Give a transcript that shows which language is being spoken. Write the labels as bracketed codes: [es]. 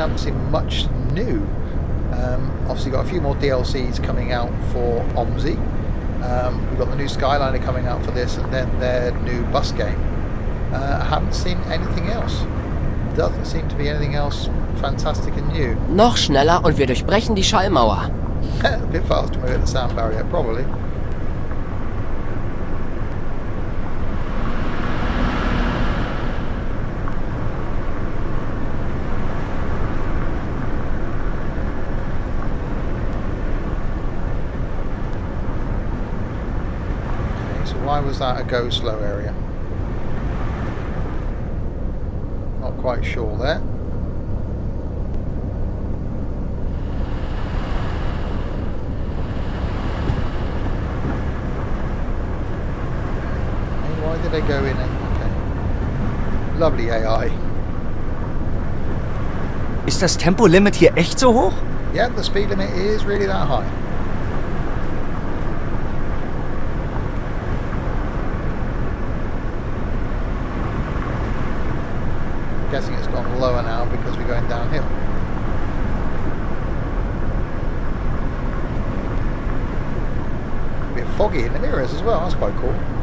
[en] I haven't seen much new. Obviously got a few more DLCs coming out for OMSI. We've got the new Skyliner coming out for this, and then their new bus game. I haven't seen anything else. Doesn't seem to be anything else fantastic and new. [de] Noch schneller und wir durchbrechen die Schallmauer. [en] A bit faster when we hit the sound barrier, probably. Why was that a go slow area? Not quite sure there. Why did they go in? Okay. Lovely AI. [de] Ist das Tempolimit hier echt so hoch? [en] Yeah, the speed limit is really that high. Guessing it's gone lower now because we're going downhill. A bit foggy in the mirrors as well, that's quite cool.